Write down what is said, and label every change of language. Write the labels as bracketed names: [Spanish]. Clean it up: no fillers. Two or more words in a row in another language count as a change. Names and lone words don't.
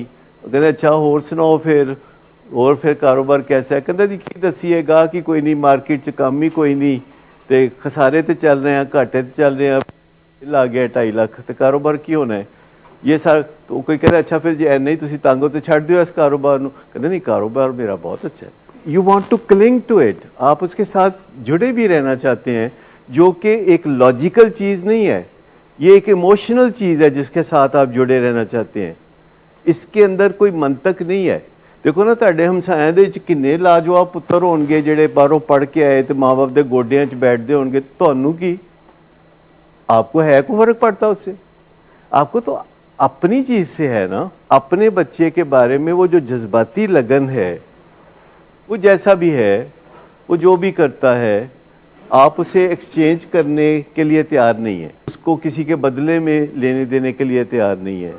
[Urdu] کہتے اچھا اور سناؤ پھر, اور پھر کاروبار کیسا ہے؟ [Punjabi] کہتے جی کی دسیے گاہک ہی کوئی نہیں, مارکیٹ چ کام ہی کوئی نہیں, تے خسارے تے چل رہے ہیں, گھاٹے تے چل رہے ہیں, بل آ گیا 2.5 لاکھ, تے کاروبار کی ہونا ہے یہ سارا. [Urdu] تو کوئی کہتا ہے اچھا پھر جی نہیں [Punjabi] تسی تنگ ہو تو چھڈ دیو اس کاروبار نو. [Urdu] کہتے نہیں کاروبار میرا بہت اچھا ہے. [English] You want to cling to it, [Urdu] آپ اس کے ساتھ جڑے بھی رہنا چاہتے ہیں, جو کہ ایک لاجیکل چیز نہیں ہے, یہ ایک ایموشنل چیز ہے جس کے ساتھ آپ جڑے رہنا چاہتے ہیں. اس کے اندر کوئی منطق نہیں ہے. [Punjabi] دیکھو نا تہاڈے ہمسایاں دے وچ کنے لاجواب پتر ہون گے جڑے باہروں پڑھ کے آئے تے ماں باپ دے گوڈیاں وچ بیٹھدے ہون گے, تانوں کی [Urdu] آپ کو ہے کوئی فرق پڑتا اس سے؟ آپ کو تو اپنی چیز سے ہے نا. اپنے بچے کے بارے میں وہ جو جذباتی لگن ہے, وہ جیسا بھی ہے, وہ جو بھی کرتا ہے, آپ اسے ایکسچینج کرنے کے لیے تیار نہیں ہیں, اس کو کسی کے بدلے میں لینے دینے کے لیے تیار نہیں ہے.